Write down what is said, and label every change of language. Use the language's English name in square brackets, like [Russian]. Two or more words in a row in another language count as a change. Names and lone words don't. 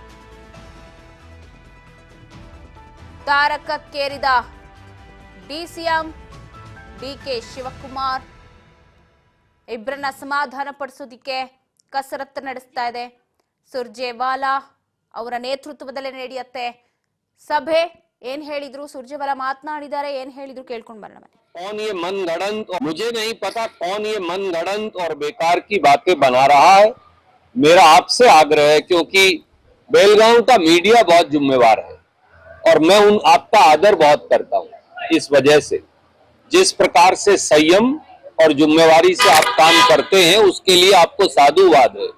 [Kannada] ತಾರಕಕ್ಕೇರಿದ ಡಿಸಿಎಂ ಡಿಕೆ ಶಿವಕುಮಾರ್ ಇಬ್ಬರನ್ನ ಸಮಾಧಾನ ಪಡಿಸೋದಿಕ್ಕೆ ಕಸರತ್ತು ನಡೆಸ್ತಾ ಇದೆ. ಸುರ್ಜೇವಾಲಾ ಅವರ ನೇತೃತ್ವದಲ್ಲೇ ನಡೆಯುತ್ತೆ ಸಭೆ. ಏನ್ ಹೇಳಿದ್ರು ಸುರ್ಜೇವಾಲಾ ಮಾತನಾಡಿದ್ದಾರೆ, ಏನ್ ಹೇಳಿದ್ರು ಕೇಳ್ಕೊಂಡು ಬರೋಣ. [Hindi] कौन ये मनगढ़ंत, मुझे नहीं पता कौन ये मनगढ़ंत और बेकार की बातें बना रहा है। मेरा आपसे आग्रह है, क्योंकि बेलगांव का मीडिया बहुत जिम्मेवार है और मैं आपका आदर बहुत करता हूं। इस वजह से जिस प्रकार से संयम और जिम्मेवारी से आप काम करते हैं उसके लिए आपको साधुवाद है।